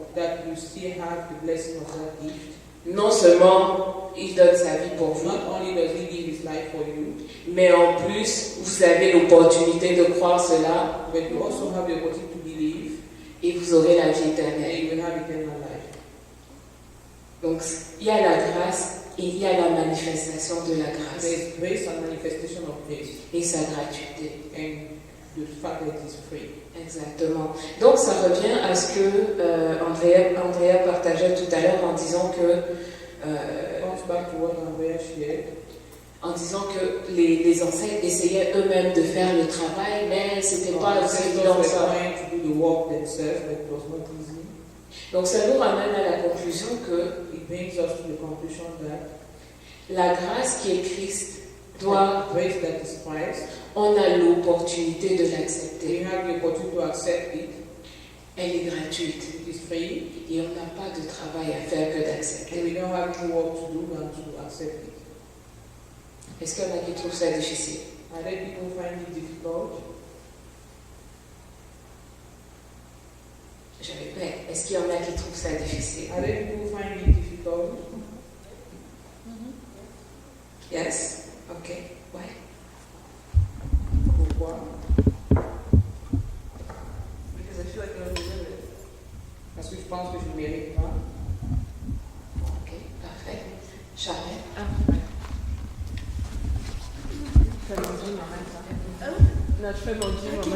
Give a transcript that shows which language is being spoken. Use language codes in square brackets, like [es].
[en] That you still have the blessing of that gift. [fr] Non seulement il donne sa vie pour vous, [en] Not only does he give his life for you, [fr] mais en plus vous avez l'opportunité de croire cela, [en] but you also have the opportunity to believe, [fr] et vous aurez la vie [en] and [fr] éternelle. [en] you will have eternal life. [fr] Donc il y a la grâce et il y a la manifestation de la grâce. [en] There is grace and manifestation of grace, [fr] Et sa gratuité. [en] and the fact that it is free. [fr] Exactement. Donc ça revient à ce que Andrea partageait tout à l'heure en disant que [en] Comes back to what Andrea shared. [fr] en disant que les ancêtres essayaient eux-mêmes de faire le travail, mais c'était pas aussi évident que ça. [en] To do the work themselves, but it was not easy. [fr] Donc ça nous ramène à la conclusion que [en] It brings us to the conclusion that [fr] la grâce qui est Christ doit, [en] grace that is Christ, [fr] on a l'opportunité de l'accepter. [en] we have the opportunity to accept it. [fr] Elle est gratuite [en] It is free, [fr] et on n'a pas de travail à faire que d'accepter. [en] and we don't have any work to do than to accept it. [fr] Est-ce qu'il y en a qui trouvent ça difficile? [en] Are there people who find it difficult? [fr] Je répète, est-ce qu'il y en a qui trouvent ça difficile? [en] Are there people who find it difficult? Yes? Ok. [fr] Ouais. Pourquoi? [en] Because I feel like I don't deserve it. [fr] Parce que je pense que je ne mérite pas. Ok, parfait. Charlotte? Fais mon Dieu, non, je fais mon Dieu,